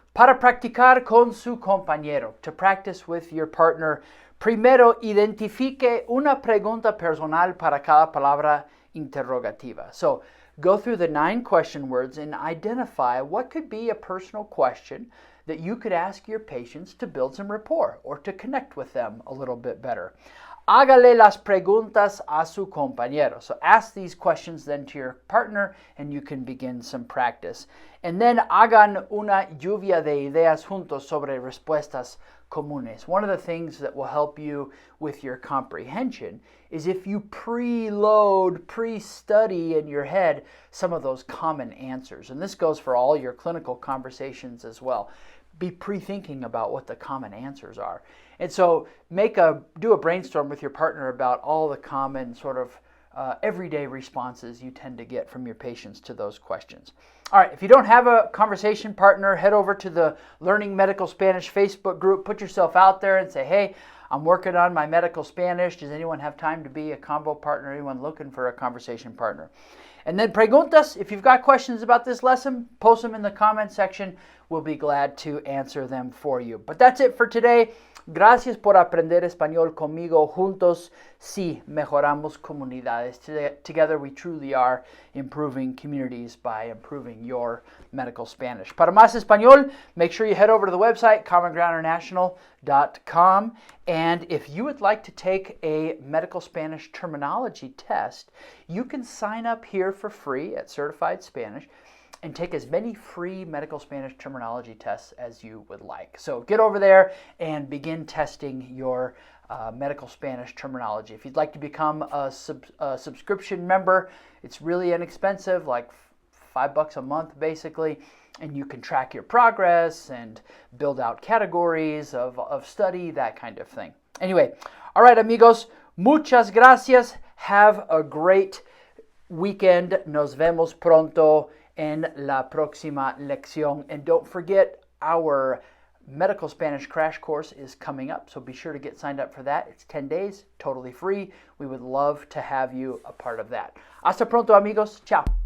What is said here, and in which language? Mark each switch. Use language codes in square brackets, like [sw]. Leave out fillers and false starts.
[es] Para practicar con su compañero, [en] to practice with your partner, [es] primero identifique una pregunta personal para cada palabra interrogativa. [en] So go through the 9 question words and identify what could be a personal question that you could ask your patients to build some rapport or to connect with them a little bit better. [es] Hágale las preguntas a su compañero. [en] So ask these questions then to your partner and you can begin some practice. And then [es] hagan una lluvia de ideas juntos sobre respuestas comunes. [en] One of the things that will help you with your comprehension is if you preload, pre-study in your head some of those common answers. And this goes for all your clinical conversations as well. Be pre-thinking about what the common answers are. And so do a brainstorm with your partner about all the common sort of everyday responses you tend to get from your patients to those questions. All right, if you don't have a conversation partner, head over to the Learning Medical Spanish Facebook group. Put yourself out there and say, hey, I'm working on my medical Spanish. Does anyone have time to be a combo partner? Anyone looking for a conversation partner? And then preguntas, if you've got questions about this lesson, post them in the comment section. We'll be glad to answer them for you. But that's it for today. [es] Gracias por aprender español conmigo. Juntos, sí, mejoramos comunidades. [en] Together, we truly are improving communities by improving your medical Spanish. [es] Para más español, [en] make sure you head over to the website, commongroundinternational.com. And if you would like to take a medical Spanish terminology test, you can sign up here for free at Certified Spanish and take as many free medical Spanish terminology tests as you would like. So get over there and begin testing your medical Spanish terminology. If you'd like to become a subscription member, it's really inexpensive, like $5 a month basically, and you can track your progress and build out categories of study, that kind of thing. Anyway, all right, [es] amigos, muchas gracias. [en] Have a great weekend. [es] Nos vemos pronto en la próxima lección. [en] And don't forget, our medical Spanish crash course is coming up, so be sure to get signed up for that. It's 10 days, totally free. We would love to have you a part of that. [es] Hasta pronto, amigos. [en] Ciao.